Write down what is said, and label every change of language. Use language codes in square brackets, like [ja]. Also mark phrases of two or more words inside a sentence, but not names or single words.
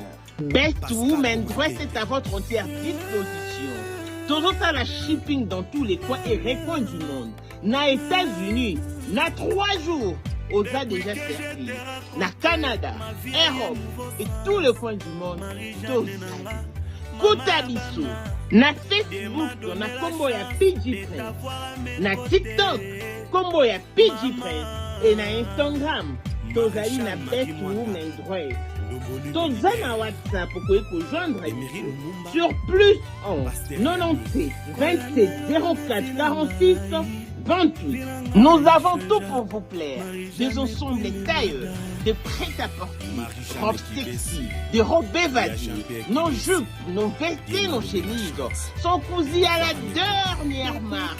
[fr] Best Women Dress est à votre entière disposition. Toujours à la shipping dans tous les coins et recoins du monde. [ln] Na États-Unis, na 3 jours. Osa [fr] déjà servi. Na Canada, Europe et tous les coins du monde. [ln] Koutabiso. Na Facebook, na combo ya PG Prince. Na TikTok, combo ya PG Prince. Et na Instagram, tozali na Best Women Dress. Toza na [fr] WhatsApp pour joindre sur plus 11 97 27 04 46 28. Nous avons tout pour vous plaire. Des ensembles tailleurs, des prêt-à-porter, robes sexy, des robes évadées, nos jupes, nos vestes et nos chemises sont cousues à la dernière marque.